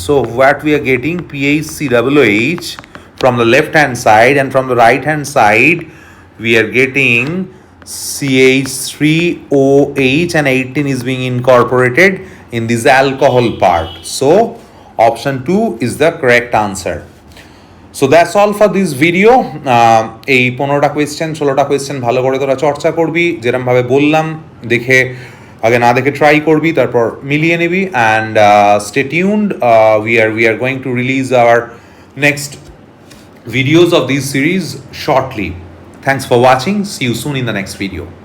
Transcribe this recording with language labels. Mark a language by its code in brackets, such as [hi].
[en] So what we are getting, PHCOOH from the left hand side, and from the right hand side we are getting CH3OH, and 18 is being incorporated in this alcohol part. So option 2 is the correct answer. So that's all for this video. [bn] এই 15টা question 16টা question ভালো করে তোরা চর্চা করবি, যেরকম ভাবে বললাম, দেখে আগে না দেখে ট্রাই করবি, তারপর মিলিয়ে নিবি, and [en] stay tuned. We are going to release our next videos of this series shortly. Thanks for watching. See you soon in the next video.